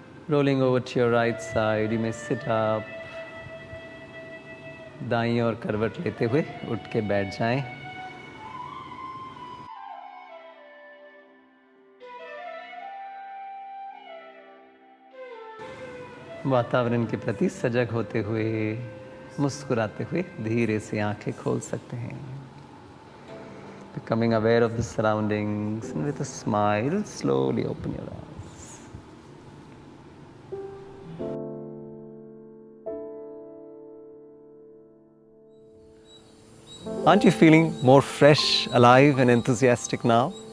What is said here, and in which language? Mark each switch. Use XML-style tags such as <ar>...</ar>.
<en>Rolling over to your right side, you may sit up.</en> <hi>दाईं ओर करवट लेते हुए उठ के बैठ जाएं. वातावरण के प्रति सजग होते हुए, मुस्कुराते हुए धीरे से आंखें खोल सकते हैं.</hi> <en>Becoming aware of the surroundings, and with a smile, slowly open your eyes. Aren't you feeling more fresh, alive and enthusiastic now?</en>